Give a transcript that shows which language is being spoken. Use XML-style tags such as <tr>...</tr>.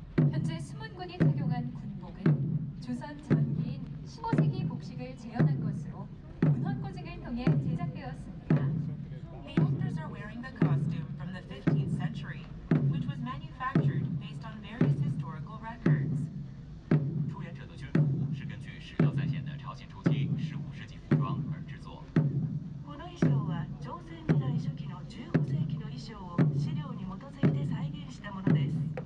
<ko>현재 수문군이 착용한 군복은 조선 전기인 15세기 복식을 재현한 것으로 문헌고증을 통해 제작되었습니다.</ko> <en>The actors are wearing the costume from the 15th century, which was manufactured based on various historical records.</en> <zh>出演者的军服是根据史料再现的朝鲜初期15世纪服装而制作。</zh> <ja>この衣装は朝鮮時代初期の15世紀の衣装を資料に基づいて再現したものです。</ja>